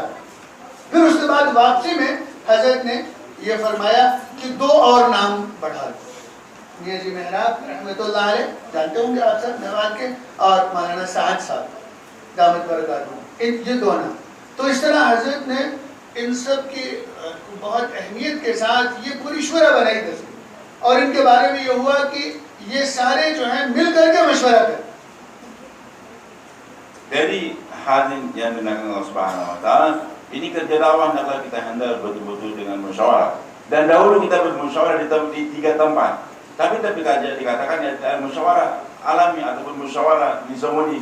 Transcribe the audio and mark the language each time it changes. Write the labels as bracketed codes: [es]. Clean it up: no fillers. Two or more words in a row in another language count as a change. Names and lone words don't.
[ur] پھر اس کے بعد واپسی میں حضرت نے یہ فرمایا کہ 2 اور نام بڑھا دو، میاں جی محراب [ar] رحمۃ اللہ علیہ, [ur] جانتے ہوں گے آپ سب، میوات کے، اور مولانا سعد صاحب [ar] دامت برکاتہ, [ur] یہ 2 نام. تو اس طرح حضرت نے ان سب کی بہت اہمیت کے ساتھ یہ پوری شوریٰ بنائی تھی، اور ان کے بارے میں یہ ہوا کہ یہ سارے جو ہیں مل کر کے مشورہ کریں. [id] Jadi hadirin yang dimuliakan [ar] الله سبحانه وتعالى, [id] ini kerja dakwah hendaklah kita handle betul-betul dengan musyawarah. Dan dahulu kita bermusyawarah di 3 tempat. Tapi dikatakan ya musyawarah alami ataupun musyawarah di Zamuni.